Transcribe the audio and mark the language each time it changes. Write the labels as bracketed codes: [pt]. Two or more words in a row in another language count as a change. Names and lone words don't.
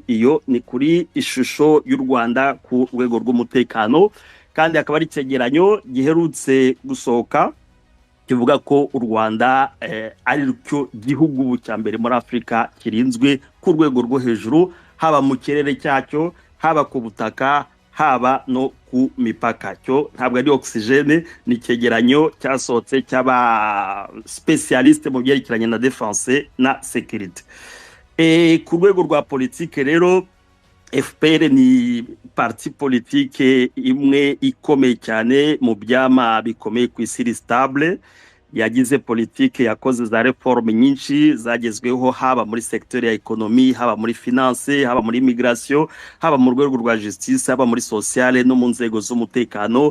[rw] Iyo ni kuri ishusho y'u Rwanda ku rwego rw'umutekano, kandi akaba ari icyegeranyo giherutse gusohoka kivuga ko u Rwanda ari cyo gihugu cya mbere muri Afrika kirinzwe ku rwego rwo hejuru, haba mu kirere cyacyo, haba ku butaka, haba no ku mipaka. Cyo ntabwo ari oxygene, ni icyegeranyo cyasohotse cy'aba specialiste mu byerekeranye na defense na security. Ku rwego rwa politike rero, FPR ni [fr] parti politique [rw] imwe ikomeye cyane mu byama bikomeye ku isi stable, yagize politike, yakoze za reforme nyinshi zagezweho, haba muri secteur ya economy, haba muri finance, haba muri migration, haba mu rwego rwa justice, haba muri sociale no mu nzego z'umutekano.